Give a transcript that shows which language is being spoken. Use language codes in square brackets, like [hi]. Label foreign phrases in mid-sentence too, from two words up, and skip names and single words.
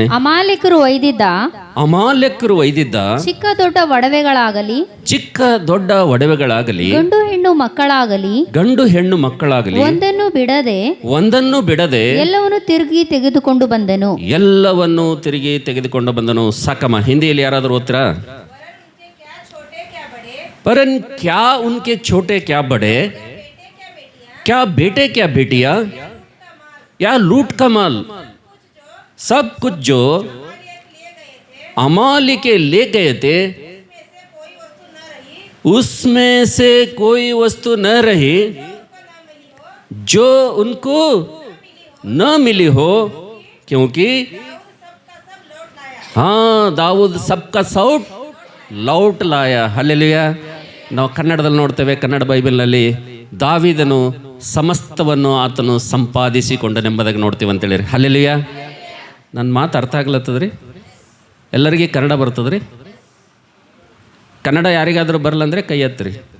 [kn] ಅಮಾಲೇಕರು ಒಯ್ದಿದ್ದ ಚಿಕ್ಕ ದೊಡ್ಡ ಒಡವೆಗಳಾಗಲಿ ಗಂಡು ಹೆಣ್ಣು ಮಕ್ಕಳಾಗಲಿ ಒಂದನ್ನು ಬಿಡದೆ ಎಲ್ಲವನ್ನು ತಿರುಗಿ ತೆಗೆದುಕೊಂಡು ಬಂದನು. ಸಾಕಮ್ಮ. ಹಿಂದಿಯಲ್ಲಿ ಯಾರಾದರೂ ಓದ್ತೀರಾ? [hi] परन क्या उनके छोटे क्या बड़े, क्या बेटे क्या बेटियां, या लूट का माल, सब कुछ जो अमालेकी ले गए थे उसमें से कोई वस्तु न रही जो उनको न मिली हो, क्योंकि हाँ दाऊद सबका सब लौट लाया. हल्लेलूया. [kn] ನಾವು ಕನ್ನಡದಲ್ಲಿ ನೋಡ್ತೇವೆ, ಕನ್ನಡ ಬೈಬಲ್ನಲ್ಲಿ ದಾವೀದನು ಸಮಸ್ತವನ್ನು ಆತನು ಸಂಪಾದಿಸಿಕೊಂಡನೆಂಬುದಾಗಿ ನೋಡ್ತೀವಿ ಅಂತೇಳಿ. ಹಲ್ಲೆಲೂಯಾ. ನನ್ನ ಮಾತು ಅರ್ಥ ಆಗ್ಲತ್ತದ್ರಿ? ಎಲ್ಲರಿಗೆ ಕನ್ನಡ ಬರ್ತದ್ರಿ? ಕನ್ನಡ ಯಾರಿಗಾದರೂ ಬರಲ್ಲಂದರೆ ಕೈ ಎತ್ತಿರಿ.